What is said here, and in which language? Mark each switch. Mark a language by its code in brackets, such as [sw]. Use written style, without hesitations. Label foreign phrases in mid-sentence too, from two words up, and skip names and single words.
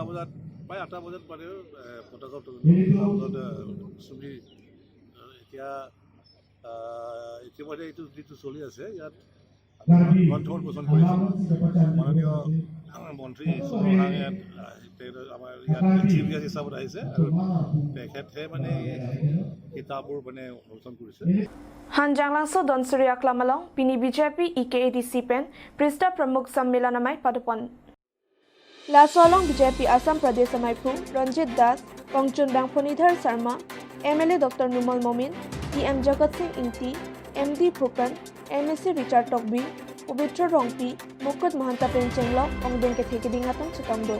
[as] বজাত প্ৰায় 8টা বজাত মানে পতাকা চুলি এতিয়া ইতিমধ্যে এইটো যিটো চলি আছে ইয়াত গ্ৰন্থৰ পোষণ কৰিছোঁ মাননীয় মন্ত্ৰী সুমন হাঙে আমাৰ ইয়াত [en] chief guest [as] হিচাপত আহিছে আৰু তেখেতে মানে কিতাপবোৰ মানে অনুমোদন কৰিছে। [mjw] Hanjang langso Donsuri Aklamalong Pini BJP EKADC pen Prista Pramukh Sammelanamai padopon. Lasolong BJP Assam Pradesh amai phu Ranjit Das, Kongchun Bangphonidhar Sharma, MLA Dr. Numal Momin, PM Jagat Singh Inti, MD Phukan, MSc Richard Tokbi, Pubitra Rongpi, Mukut Mahanta Penchenglo, Ongdeng ke thekiding atong Chitongdo.